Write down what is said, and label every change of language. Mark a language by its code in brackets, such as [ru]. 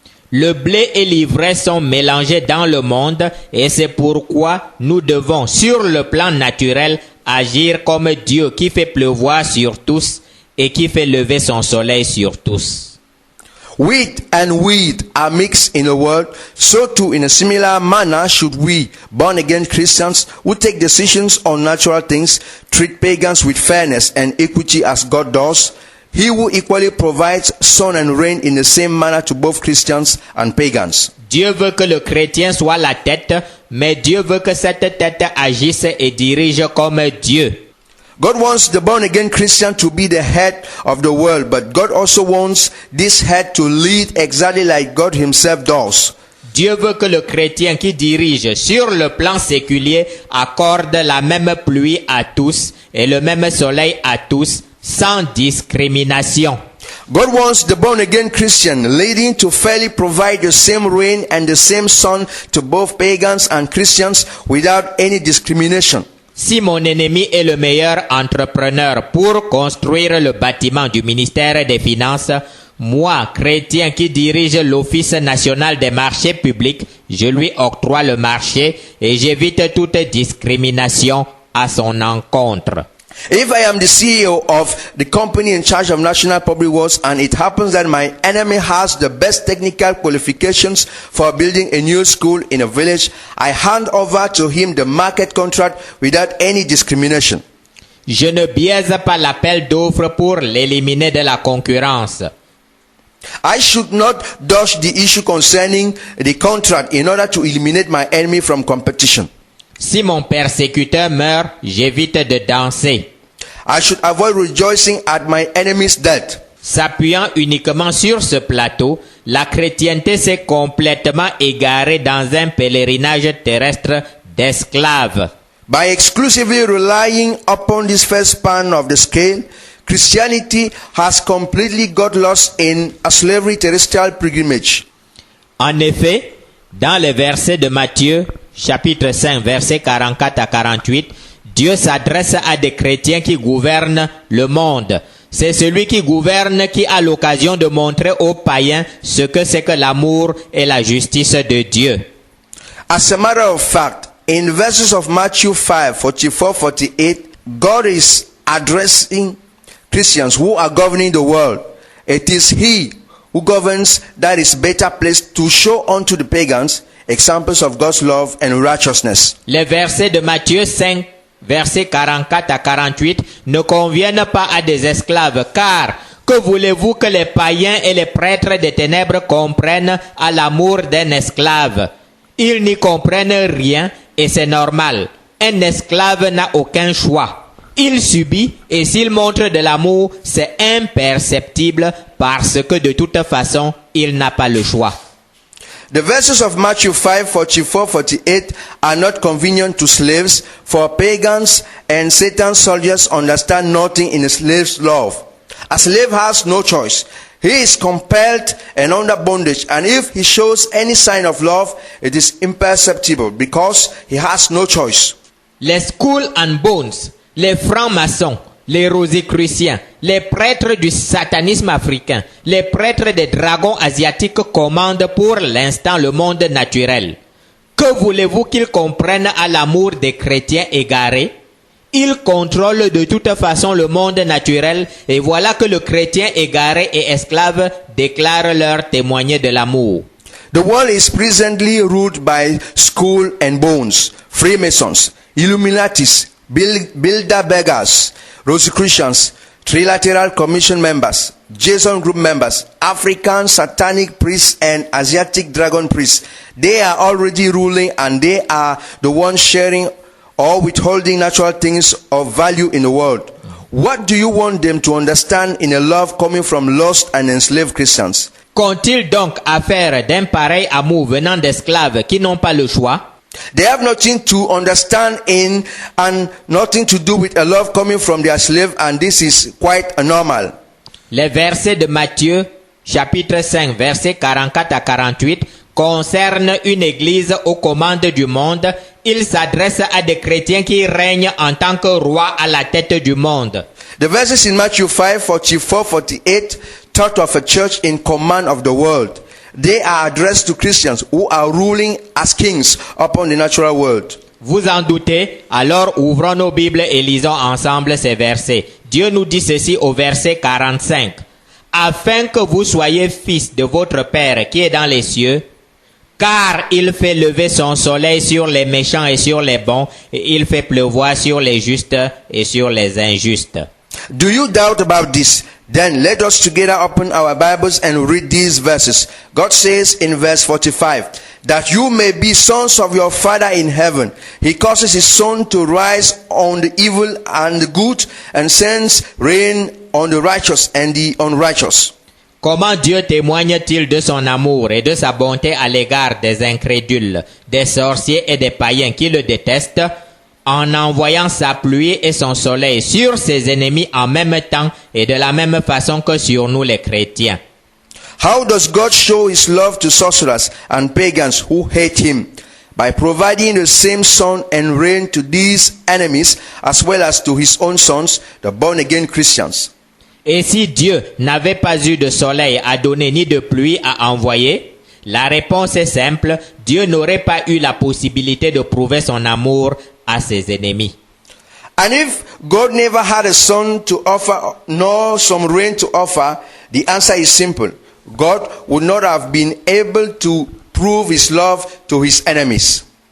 [fr] Le blé et l'ivraie sont mélangés dans le monde et c'est pourquoi nous devons, sur le plan naturel, agir comme Dieu qui fait pleuvoir sur tous et qui fait lever son soleil sur tous. [en] Wheat and weed are mixed in the world, so too in a similar manner should we, born-again Christians who take decisions on natural things, treat pagans with fairness and equity as God does. He who equally provides sun and rain in the same manner to both Christians and pagans. [fr] Dieu veut que le chrétien soit la tête, mais Dieu veut que cette tête agisse et dirige comme Dieu. [en] God wants the born-again Christian to be the head of the world, but God also wants this head to lead exactly like God himself does. [fr] Dieu veut que le chrétien qui dirige sur le plan séculier accorde la même pluie à tous et le même soleil à tous, sans discrimination. [en] God wants the born-again Christian leading to fairly provide the same rain and the same sun to both pagans and Christians without any discrimination. [fr] Si mon ennemi est le meilleur entrepreneur pour construire le bâtiment du ministère des Finances, moi, chrétien qui dirige l'Office national des marchés publics, je lui octroie le marché et j'évite toute discrimination à son encontre. [en] If I am the CEO of the company in charge of national public works and it happens that my enemy has the best technical qualifications for building a new school in a village, I hand over to him the market contract without any discrimination. [fr] Je ne biaise pas l'appel d'offres pour l'éliminer de la concurrence. [en] I should not dodge the issue concerning the contract in order to eliminate my enemy from competition. [fr] Si mon persécuteur meurt, j'évite de danser. [en] I should avoid rejoicing at my enemy's death. [fr] S'appuyant uniquement sur ce plateau, la chrétienté s'est complètement égarée dans un pèlerinage terrestre d'esclaves. [en] By exclusively relying upon this first span of the scale, Christianity has completely got lost in a slavery terrestrial pilgrimage. [fr] En effet, dans les versets de Matthieu, chapitre 5, versets 44 à 48, Dieu s'adresse à des chrétiens qui gouvernent le monde. C'est celui qui gouverne qui a l'occasion de montrer aux païens ce que c'est que l'amour et la justice de Dieu. [en] As a matter of fact, in verses of Matthew 5, 44-48, God is addressing Christians who are governing the world. It is He who governs that is better placed to show unto the pagans examples of God's love and righteousness. [fr] Les versets de Matthieu 5, versets 44 à 48 ne conviennent pas à des esclaves, car que voulez-vous que les païens et les prêtres des ténèbres comprennent à l'amour d'un esclave? Ils n'y comprennent rien et c'est normal. Un esclave n'a aucun choix. Il subit et s'il montre de l'amour, c'est imperceptible parce que de toute façon, il n'a pas le choix. [en] The verses of Matthew 5, 44-48 are not convenient to slaves, for pagans and Satan's soldiers understand nothing in a slave's love. A slave has no choice. He is compelled and under bondage, and if he shows any sign of love, it is imperceptible because he has no choice. [fr] Les Skull and Bones, les francs-maçons, les rosicruciens, les prêtres du satanisme africain, les prêtres des dragons asiatiques commandent pour l'instant le monde naturel. Que voulez-vous qu'ils comprennent à l'amour des chrétiens égarés? Ils contrôlent de toute façon le monde naturel et voilà que le chrétien égaré et esclave déclarent leur témoigner de l'amour. [en] The world is presently ruled by Skull and Bones, Freemasons, Illuminatis, Bilderbergers, Rosicrucians, Trilateral Commission members, Jason Group members, African Satanic priests and Asiatic Dragon priests. They are already ruling and they are the ones sharing or withholding natural things of value in the world. What do you want them to understand in a love coming from lost and enslaved Christians? [fr] Qu'ont-ils donc à faire d'un pareil amour venant d'esclaves qui n'ont pas le choix? [en] They have nothing to understand in and nothing to do with a love coming from their slave, and this is quite normal. [fr] Les versets de Matthieu, chapitre 5, versets 44 à 48, concernent une église aux commandes du monde. Il s'adresse à des chrétiens qui règnent en tant que rois à la tête du monde. [en] The verses in Matthew 5, 44, 48 talk of a church in command of the world. They are addressed to Christians who are ruling as kings upon the natural world. [fr] Vous en doutez? Alors ouvrons nos Bibles et lisons ensemble ces versets. Dieu nous dit ceci au verset 45. Afin que vous soyez fils de votre Père qui est dans les cieux, car il fait lever son soleil sur les méchants et sur les bons, et il fait pleuvoir sur les justes et sur les injustes. [en] Do you doubt about this? Then let us together open our Bibles and read these verses. God says in verse 45, that you may be sons of your Father in heaven. He causes his sun to rise on the evil and the good, and sends rain on the righteous and the unrighteous. [fr] Comment Dieu témoigne-t-il de son amour et de sa bonté à l'égard des incrédules, des sorciers et des païens qui le détestent, en envoyant sa pluie et son soleil sur ses ennemis en même temps et de la même façon que sur nous les chrétiens? [en] How does God show his love to sorcerers and pagans who hate him? By providing the same sun and rain to these enemies as well as to his own sons, the born-again Christians. [fr] Et si Dieu n'avait pas eu de soleil à donner ni de pluie à envoyer, la réponse est simple, Dieu n'aurait pas eu la possibilité de prouver son amour à ses ennemis. [en] And if God never had a sun to offer, nor some rain to offer, the answer is simple. God would not have been able to prove his love to his enemies.